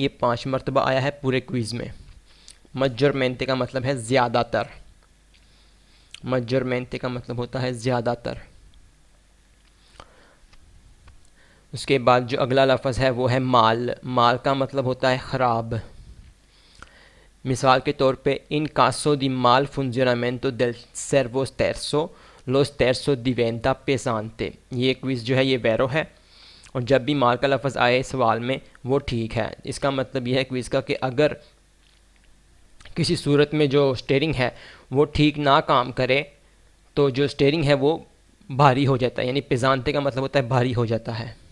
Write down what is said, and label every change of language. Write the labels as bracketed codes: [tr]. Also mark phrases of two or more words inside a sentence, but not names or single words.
[ur] یہ 5 مرتبہ آیا ہے پورے کوئز میں۔ مجرمینٹے کا مطلب ہے زیادہ تر، مجرمینٹے کا مطلب ہوتا ہے زیادہ تر. اس کے بعد جو اگلا لفظ ہے وہ ہے مال. مال کا مطلب ہوتا ہے خراب. مثال کے طور پہ [it] in caso di mal funzionamento del servo sterzo lo sterzo diventa pesante. [ur] یہ کوئز جو ہے یہ ویرو ہے اور جب بھی مال کا لفظ آئے سوال میں وہ ٹھیک ہے. اس کا مطلب یہ ہے کوئز کا کہ اگر کسی صورت میں جو سٹیئرنگ ہے وہ ٹھیک نہ کام کرے تو جو سٹیئرنگ ہے وہ بھاری ہو جاتا ہے، یعنی پیجانتے کا مطلب ہوتا ہے بھاری ہو جاتا ہے.